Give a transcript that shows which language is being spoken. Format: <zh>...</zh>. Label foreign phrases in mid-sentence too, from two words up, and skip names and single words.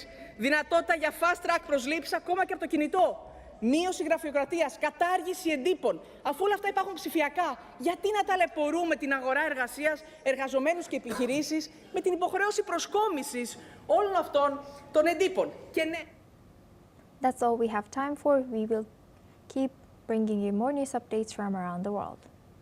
<el>Δυνατότητα για</el> <en>fast track</en> <el>προσλήψεις ακόμα και από το κινητό. Μείωση γραφειοκρατίας, κατάργηση εντύπων. Αφού όλα αυτά υπάρχουν ψηφιακά, γιατί να ταλαιπωρούμε την αγορά εργασίας, εργαζομένους και επιχειρήσεις με την υποχρέωση προσκόμισης όλων αυτών των εντύπων. Και ναι.</el> <en>That's all we have time for. We will keep bringing you more news updates from around the world.</en>